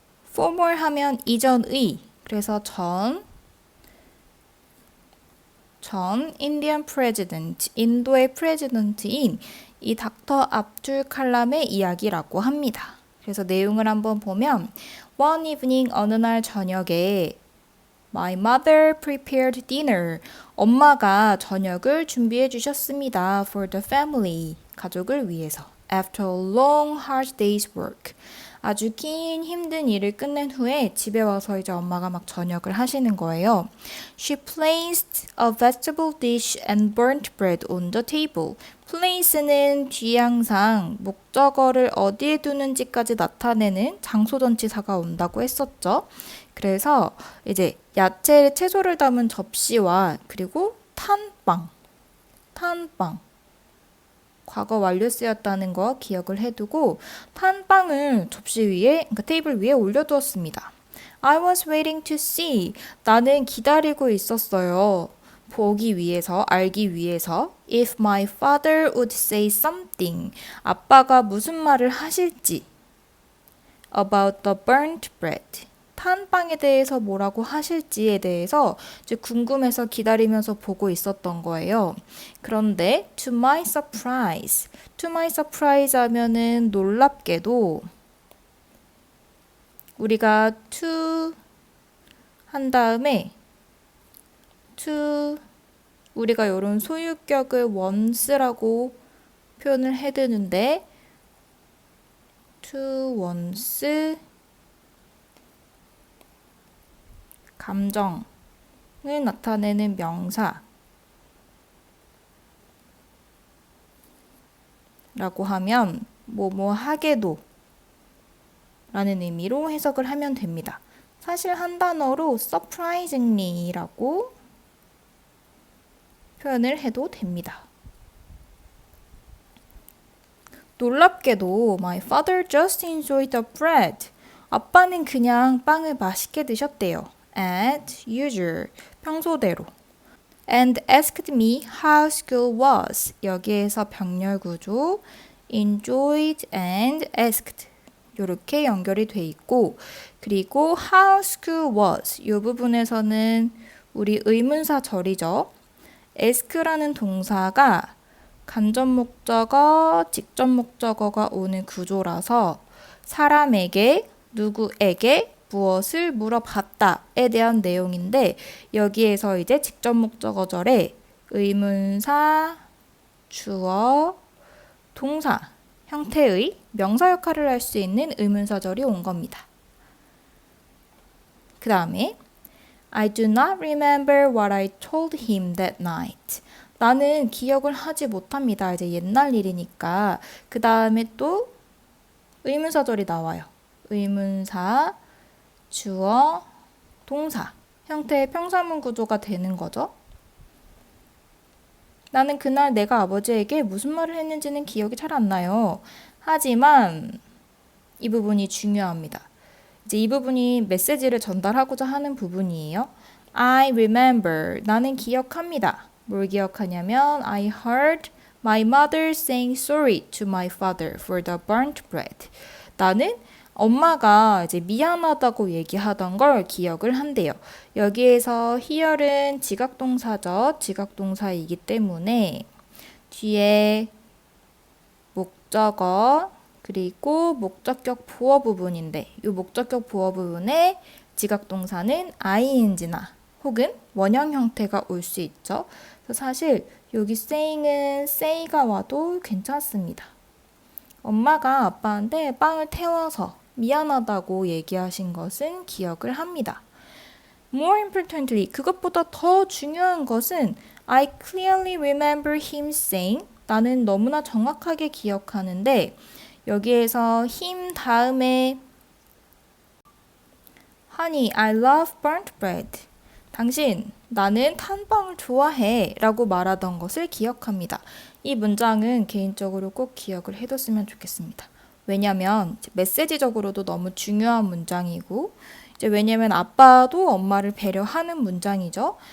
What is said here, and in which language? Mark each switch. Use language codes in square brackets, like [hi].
[ko] former 하면 이전의, 그래서 전 인디언 프레지던트, 인도의 프레지던트인 이 닥터 압둘 칼람의 이야기라고 합니다. 그래서 내용을 한번 보면 [en] One evening, [ko] 어느 날 저녁에 [en] My mother prepared dinner. [ko] 엄마가 저녁을 준비해 주셨습니다. [en] For the family, [ko] 가족을 위해서. [en] After a long, hard day's work. [ko] 아주 긴 힘든 일을 끝낸 후에 집에 와서 이제 엄마가 막 저녁을 하시는 거예요. [en] She placed a vegetable dish and burnt bread on the table. [ko] place는 뒤에 항상 목적어를 어디에 두는지까지 나타내는 장소전치사가 온다고 했었죠. 그래서 이제 야채, 채소를 담은 접시와 그리고 탄빵. 과거 완료 쓰였다는 거 기억을 해두고 탄 빵을 접시 위에, 그러니까 테이블 위에 올려두었습니다. [en] I was waiting to see. [ko] 나는 기다리고 있었어요. 보기 위해서, 알기 위해서. [en] If my father would say something. [ko] 아빠가 무슨 말을 하실지. [en] About the burnt bread. [ko] 탄 빵에 대해서 뭐라고 하실지에 대해서 이제 궁금해서 기다리면서 보고 있었던 거예요. 그런데 [en] to my surprise [ko] 하면은 놀랍게도 우리가 to 한 다음에 우리가 이런 소유격을 once라고 표현을 해두는데 to once 감정을 나타내는 명사 라고 하면 뭐뭐 하게도 라는 의미로 해석을 하면 됩니다. 사실 한 단어로 surprisingly 라고 표현을 해도 됩니다. 놀랍게도 [en] my father just enjoyed the bread. [ko] 아빠는 그냥 빵을 맛있게 드셨대요. [en] As usual, [ko] 평소대로. [en] And asked me how school was. [ko] 여기에서 병렬 구조, [en] enjoyed and asked [ko] 이렇게 연결이 돼 있고, 그리고 [en] how school was [ko] 이 부분에서는 우리 의문사 절이죠. ask라는 동사가 간접 목적어, 직접 목적어가 오는 구조라서 사람에게, 누구에게 무엇을 물어봤다에 대한 내용인데 여기에서 이제 직접 목적어절에 의문사, 주어, 동사 형태의 명사 역할을 할 수 있는 의문사절이 온 겁니다. 그 다음에 [en] I do not remember what I told him that night. [ko] 나는 기억을 하지 못합니다. 이제 옛날 일이니까. 그 다음에 또 의문사절이 나와요. 의문사, 주어, 동사 형태의 평사문 구조가 되는 거죠. 나는 그날 내가 아버지에게 무슨 말을 했는지는 기억이 잘 안 나요. 하지만 이 부분이 중요합니다. 이제 이 부분이 메시지를 전달하고자 하는 부분이에요. [en] I remember. [ko] 나는 기억합니다. 뭘 기억하냐면 [en] I heard my mother saying sorry to my father for the burnt bread. [ko] 나는 엄마가 이제 미안하다고 얘기하던 걸 기억을 한대요. 여기에서 hear은 지각동사죠. 지각동사이기 때문에 뒤에 목적어 그리고 목적격 보어 부분인데 이 목적격 보어 부분에 지각동사는 ing나 혹은 원형 형태가 올 수 있죠. 그래서 사실 여기 saying은 say가 와도 괜찮습니다. 엄마가 아빠한테 빵을 태워서 미안하다고 얘기하신 것은 기억을 합니다. [en] More importantly, [ko] 그것보다 더 중요한 것은 [en] I clearly remember him saying [ko] 나는 너무나 정확하게 기억하는데 여기에서 [en] him [ko] 다음에 [en] Honey, I love burnt bread. [ko] 당신, 나는 탄 빵을 좋아해 라고 말하던 것을 기억합니다. 이 문장은 개인적으로 꼭 기억을 해뒀으면 좋겠습니다. 왜냐면 메시지적으로도 너무 중요한 문장이고 이제 왜냐면 아빠도 엄마를 배려하는 문장이죠.